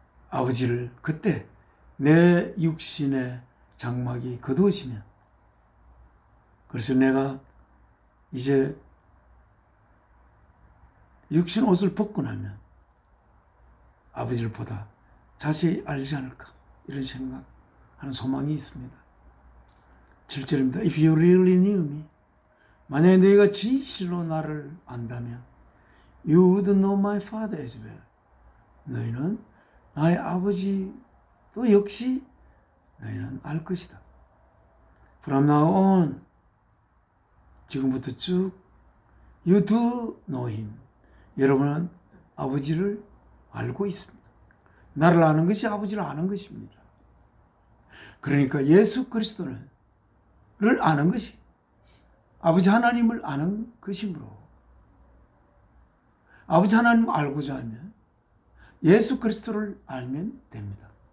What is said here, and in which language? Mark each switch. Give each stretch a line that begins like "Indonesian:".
Korean: 아버지를 그때 내 육신의 장막이 거두어지면 그래서 내가 이제 육신 옷을 벗고 나면 아버지를 보다 자세히 알지 않을까 이런 생각하는 소망이 있습니다. 7절입니다.
English: If you really knew me
Korean: 만약에 너희가 진실로 나를 안다면
English: You would know my father as well.
Korean: 너희는 나의 아버지도 역시 너희는 알 것이다.
English: From now on
Korean: 지금부터 쭉
English: You do know him.
Korean: 여러분은 아버지를 알고 있습니다. 나를 아는 것이 아버지를 아는 것입니다. 그러니까 예수 그리스도를 아는 것이 아버지 하나님을 아는 것이므로 아버지 하나님을 알고자 하면 예수 그리스도를 알면 됩니다.